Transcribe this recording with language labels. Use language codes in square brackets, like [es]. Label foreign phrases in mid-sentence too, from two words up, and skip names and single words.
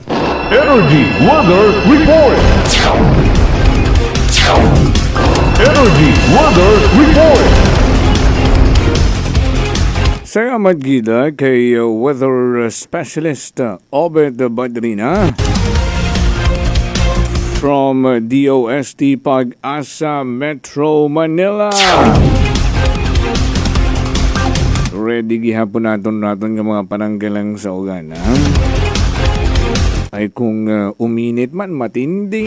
[en] Energy Weather Report! Energy Weather Report! [hil] Salamat gida kay weather specialist Obet Badrina from DOST Pag-asa Metro Manila. [tl] Ready gihapon natin ng mga pananggalang sa ugan. Ay kung uminit man matindi.